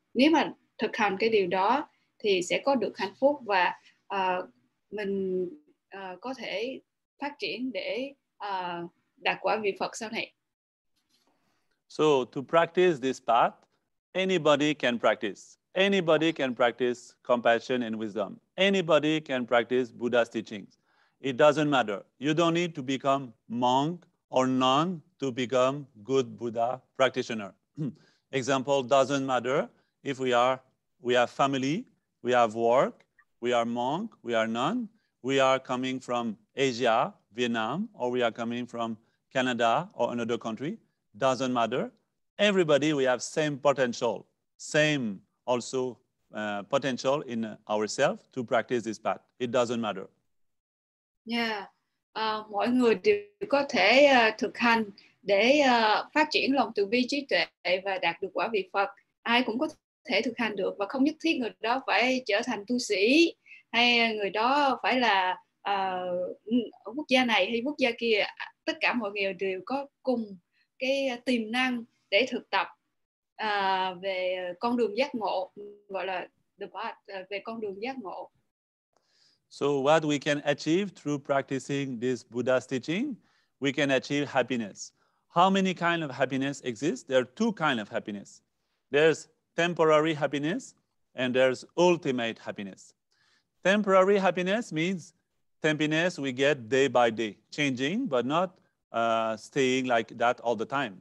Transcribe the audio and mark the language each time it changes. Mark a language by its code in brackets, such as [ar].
[vi] Nếu mà thực hành cái điều đó thì sẽ có được hạnh phúc và mình có thể phát triển để đạt quả vị Phật sau này. [en] So to practice this path, anybody can practice. Anybody can practice compassion and wisdom. Anybody can practice Buddha's teachings. It doesn't matter. You don't need to become monk or nun to become good Buddha practitioner. Example, doesn't matter if we have family, we have work, we are monk, we are nun, we are coming from Asia, Vietnam, or we are coming from Canada or another country. Doesn't matter. Everybody, we have same potential, same also potential in ourselves to practice this path. It doesn't matter. Yeah. [vi] Mọi người đều có thể thực hành để phát triển lòng từ bi trí tuệ và đạt được quả vị Phật. Ai cũng có thể thực hành được và không nhất thiết người đó phải trở thành tu sĩ hay người đó phải là quốc gia này hay quốc gia kia. Tất cả mọi người đều có cùng cái tiềm năng để thực tập về con đường giác ngộ, gọi là [en] the path, [vi] về con đường giác ngộ. [en] So what we can achieve through practicing this Buddha's teaching, we can achieve happiness. How many kind of happiness exist? There are two kinds of happiness. There's temporary happiness and there's ultimate happiness. Temporary happiness means happiness we get day by day, changing, but not staying like that all the time.